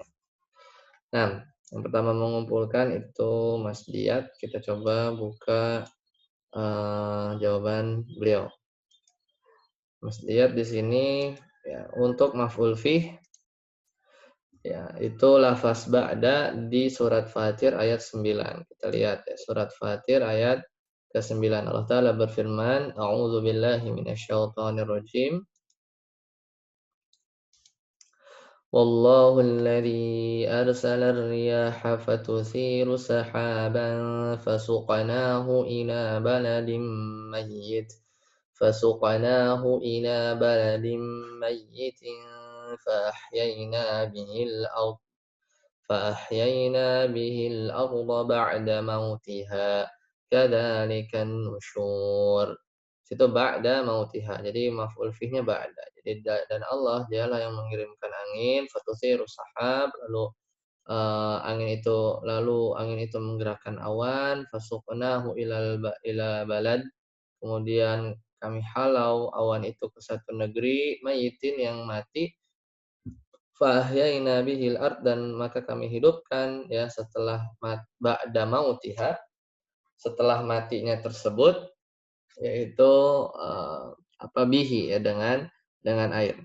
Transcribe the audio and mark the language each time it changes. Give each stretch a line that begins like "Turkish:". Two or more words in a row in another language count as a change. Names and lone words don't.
Indonesian: Nah, yang pertama mengumpulkan itu Mas Diat, kita coba buka jawaban beliau. Mas lihat di sini ya, untuk
Arabic: مفعول فيه
Indonesian: ya, itu lafaz ba'da di surat Fatir ayat 9. Kita lihat ya, surat Fatir ayat ke-9. Allah Ta'ala berfirman,
Arabic: أعوذ بالله من الشيطان الرجيم. والله الذي أرسل الرياح فتثير سحابا فسقناه إلى بلد ميت. فسقناه إلى بلد ميت فأحيينا به الأرض بعد موتها كذلك النشور.
Indonesian: Situ
Arabic: بعد موتها.
Indonesian: Jadi maf'ul fihnya ba'da. Jadi dan Allah dialah yang mengirimkan angin,
Arabic: فتثير سحاب,
Indonesian: angin itu menggerakkan awan,
Arabic: فسقناه إلى بلد,
Indonesian: kemudian kami halau awan itu ke satu negeri mayitin yang mati,
Arabic: فأحيينا به الأرض,
Indonesian: dan maka kami hidupkan ya setelah
Arabic: بعد موتها,
Indonesian: setelah matinya tersebut, yaitu bihi ya, dengan air.